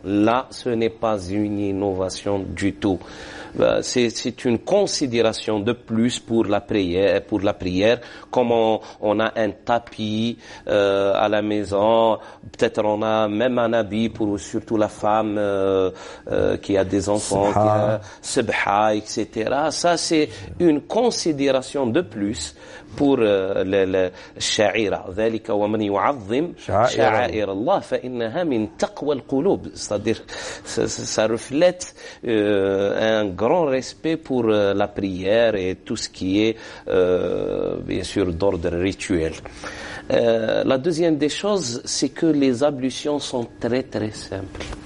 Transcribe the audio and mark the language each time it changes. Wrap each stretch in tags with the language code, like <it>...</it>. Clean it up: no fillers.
<fr>Là, ce n'est pas une innovation du tout. C'est une considération de plus pour la prière, comme on a un tapis à la maison, peut-être on a même un habit pour surtout la femme qui a des enfants, qui a sabha, etc. Ça c'est une considération de plus pour le sha'ira.</fr> <ar>ذلك ومن يعظم شعائر الله فإنها من تقوى القلوب.</ar> <fr>C'est-à-dire ça reflète un grand respect pour la prière et tout ce qui est bien sûr d'ordre rituel. La deuxième des choses, c'est que les ablutions sont très très simples.</fr>